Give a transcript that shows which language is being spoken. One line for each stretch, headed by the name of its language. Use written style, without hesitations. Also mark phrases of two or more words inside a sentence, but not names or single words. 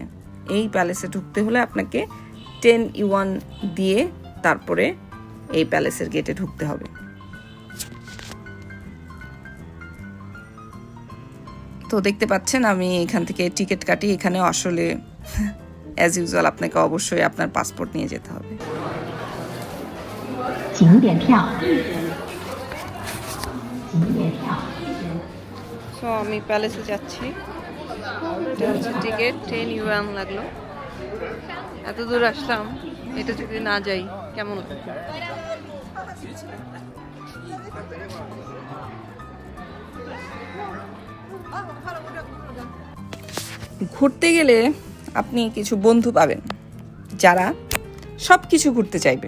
Bangla: এই প্যালেসে ঢুকতে হলে আপনাকে 10 ইউয়ান দিয়ে তারপরে এই প্যালেসের গেটে ঢুকতে হবে। তো দেখতে পাচ্ছেন আমি এখান থেকে টিকিট কাটি। এখানে আসলে
English: as usual
Bangla: আপনাকে অবশ্যই আপনার পাসপোর্ট নিয়ে যেতে হবে।
Chinese: 景点票，景点票。
Bangla: সো আমি প্যালেসে যাচ্ছি। এটা হচ্ছে টিকিট, 10 ইউয়ান লাগলো। এত দূর আসলাম, এটা যদি না যাই কেমন লাগবে? ঘুরতে গেলে আপনি কিছু বন্ধু পাবেন যারা সব কিছু ঘুরতে চাইবে।